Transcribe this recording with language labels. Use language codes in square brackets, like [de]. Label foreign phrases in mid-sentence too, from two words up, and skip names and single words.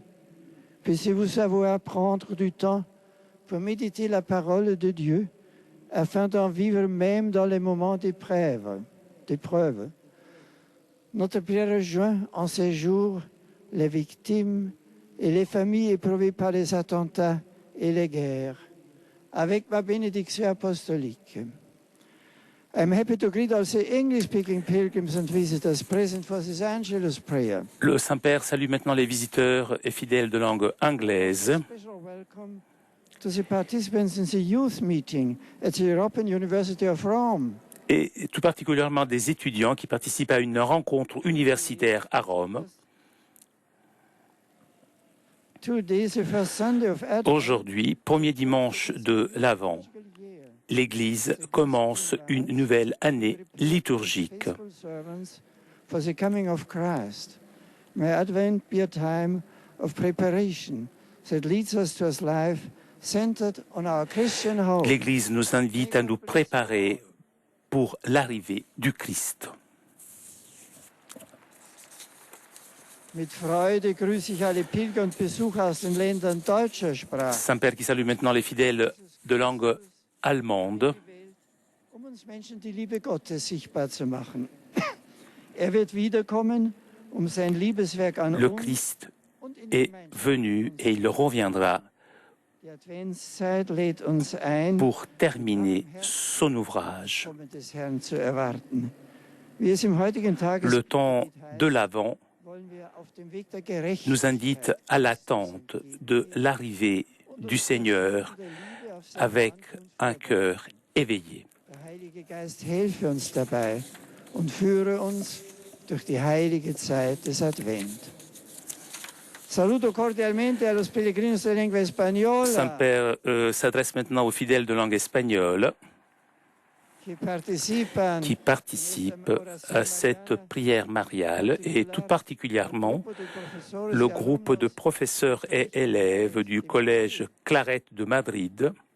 [fr] Puissiez-vous savoir prendre du temps pour méditer la parole de Dieu, afin d'en vivre même dans les moments d'épreuve. Notre prière rejoint en ces jours les victimes et les familles éprouvées par les attentats et les guerres, avec ma bénédiction apostolique. [en] I'm happy to greet also English-speaking pilgrims and visitors present for this Angelus prayer. [fr] Le Saint-Père salue maintenant les visiteurs et fidèles de langue anglaise. [en] Special welcome to the participants in the youth meeting at the European University of Rome. [fr] Et tout particulièrement des étudiants qui participent à une rencontre universitaire à Rome. [en] Today, the first Sunday of Advent. [fr] Aujourd'hui, premier dimanche de l'Avent, l'Église commence une nouvelle année liturgique. [en] Faithful servants for the coming of Christ. May Advent be a time of preparation that leads us to a life centered on our Christian hope. [fr] L'Église nous invite à nous préparer pour l'arrivée du Christ. [de] Mit Freude grüße ich alle Pilger und Besucher aus den Ländern deutscher Sprache. [fr] Saint-Père qui salue maintenant les fidèles de langue allemande. [de] Um uns Menschen die Liebe Gottes sichtbar zu machen. Wird wiederkommen, um sein Liebeswerk an [fr] Le [de] uns [fr] Christ [de] und in [fr] est [de] den Menschen. [fr] venu et il reviendra [de] Die Adventszeit lädt uns ein, [fr] pour terminer son ouvrage. [de] Kommen des Herrn zu erwarten. Wie es im heutigen [fr] Le temps [de] Tagesgebet heißt, [fr] de l'Avent [de] wollen wir auf dem Weg der Gerechtigkeit [fr] nous invite à l'attente de l'arrivée du Seigneur [de] der Liebe auf sein [fr] avec [de] Ankunft [fr] un cœur éveillé. [de] Der Heilige Geist helfe uns dabei und führe uns durch die heilige Zeit des Advent. [es] Saluto cordialmente a los peregrinos de lengua española [fr] Saint-Père s'adresse maintenant aux fidèles de langue espagnole qui participent à cette prière mariale et tout particulièrement le groupe de professeurs et élèves du collège Claret de Madrid.